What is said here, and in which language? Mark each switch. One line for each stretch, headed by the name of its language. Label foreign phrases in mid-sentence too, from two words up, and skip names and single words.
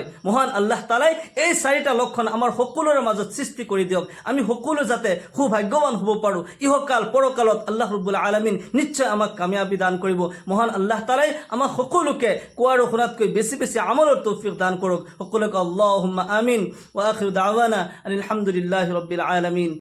Assamese: মহান আল্লাহ তাআলাই এই 4টা লক্ষণ আমাৰ সকলোৰে মাজত সৃষ্টি কৰি দিয়ক, আমি সকলো যাতে খুব ভাগ্যৱান হ'ব পাৰোঁ। ইহকাল পৰকালত
Arabic: الله رب العالمين
Assamese: নিশ্চয় আমাক কামিয়াবি দান কৰিব। মহান আল্লাহ তাআলাই আমাক সকলোকে কোৱা আৰু শুনাতকৈ বেছি বেছি আমলৰ তৌফিক দান কৰক। সকলোকে
Arabic: اللهم آمين. وآخر دعوانا الحمد لله رب العالمين.